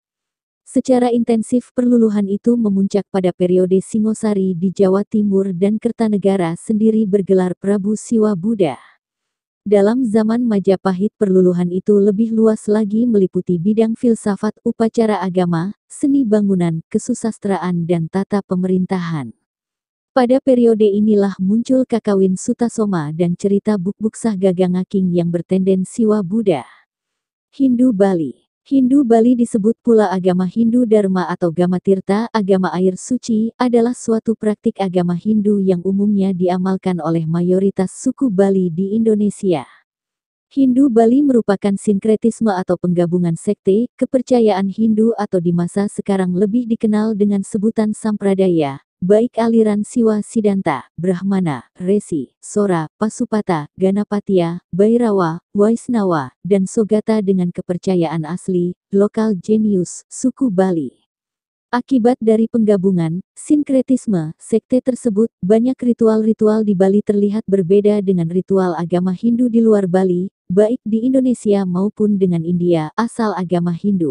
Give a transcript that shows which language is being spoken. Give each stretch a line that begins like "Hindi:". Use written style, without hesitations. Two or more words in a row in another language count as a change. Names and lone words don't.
Indonesian: Secara intensif perluluhan itu memuncak pada periode Singosari di Jawa Timur dan Kertanegara sendiri bergelar Prabu Siwa Buddha. Dalam zaman Majapahit perluluhan itu lebih luas lagi meliputi bidang filsafat, upacara agama, seni bangunan, kesusastraan dan tata pemerintahan. Pada periode inilah muncul Kakawin Sutasoma dan cerita Bukbuksah Gagangaking yang bertenden Siwa Buddha. Hindu Bali. Hindu Bali disebut pula agama Hindu Dharma atau Gamatirta, agama air suci, adalah suatu praktik agama Hindu yang umumnya diamalkan oleh mayoritas suku Bali di Indonesia. Hindu Bali merupakan sinkretisme atau penggabungan sekte, kepercayaan Hindu atau di masa sekarang lebih dikenal dengan sebutan Sampradaya, baik aliran Siwa Siddhanta, Brahmana, Resi, Sora, Pasupata, Ganapatya, Bhairawa, Waisnawa, dan Sogata dengan kepercayaan asli, lokal genius, suku Bali. Akibat dari penggabungan, sinkretisme, sekte tersebut, banyak ritual-ritual di Bali terlihat berbeda dengan ritual agama Hindu di luar Bali, baik di Indonesia maupun dengan India, asal agama Hindu.